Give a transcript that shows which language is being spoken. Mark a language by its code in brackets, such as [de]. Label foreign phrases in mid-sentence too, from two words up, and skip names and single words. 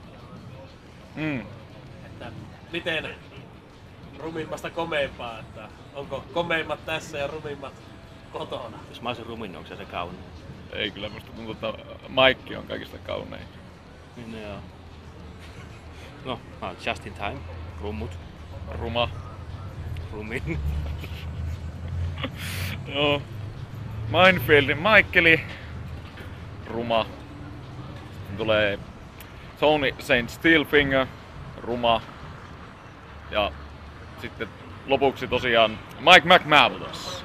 [fi] Että miten rumimmasta komeimpaan, että onko komeimmat tässä ja rumimmat kotona? Jos mä olisin rumin, onko se kaunein? Ei, kyllä musta tuntuu, että Maikki on kaikista kaunein. Niin joo. No, mä oon [en] just in time. [fi] Rummut. Ruma. Rumin. Joo. Mindfieldin Maikkeli. Ruma. Sitten tulee Tony St. Steelfinger. Ruma. Ja sitten lopuksi tosiaan Mike McManus.